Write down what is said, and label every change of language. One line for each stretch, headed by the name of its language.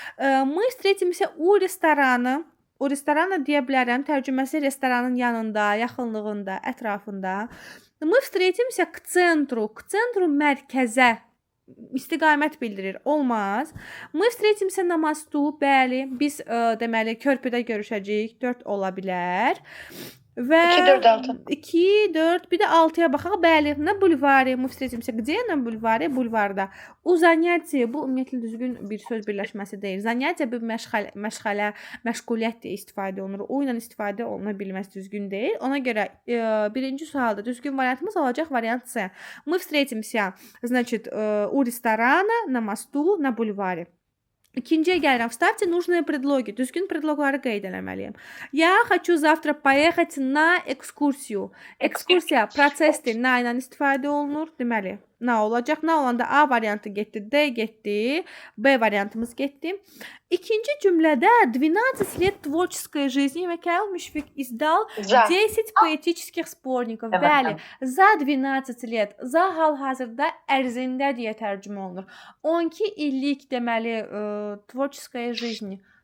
Russian: Мы встретимся у ресторана.
Azerbaijani: O restorana deyə bilərəm. Tərcüməsi restoranın yanında, yaxınlığında, ətrafında.
Russian: Мы встретимся к центру. К центру
Azerbaijani: mərkəzə istiqamət bildirir. Olmaz.
Russian: Мы встретимся на мосту.
Azerbaijani: Bəli, biz deməli körpüdə görüşəcəyik. 4 ola bilər. Və 2, 4, 6. 2, 4, bir də 6-ya baxaq. Bəli, na bulvarı.
Russian: Мы встретимся где?
Azerbaijani: На bulvarı, bulvarda. O занятие, bu ümumiyyətlə düzgün bir söz birləşməsi deyil. Занятие bir məşğələ, məşğuliyyət deyə istifadə olunur. O ilə istifadə oluna bilməsi düzgün deyil. Ona görə birinci sualda düzgün variantımız olacaq variant C.
Russian: Мы встретимся, значит, у ресторана, на мосту, на bulvarı.
Azerbaijani: İkinciyə gəlirəm.
Russian: Вставьте нужные предлоги.
Azerbaijani: Düzgün predloqları qeyd eləməliyəm.
Russian: Я хочу завтра поехать на экскурсию.
Azerbaijani: Ekskursiya prosesdir. Na ilə istifadə olunur. Deməli, na olacaq. Na olanda A variantı getdi, D getdi, B variantımız getdi. İkinci cümlədə
Russian: 12 лет творческой жизни Михаил Мишвик издал 10 поэтических сборников.
Azerbaijani: Bəli, za 12 лет. Za hal-hazırda ərzində deyə tərcümə olunur. 12 illik deməli
Russian: творческая жизнь.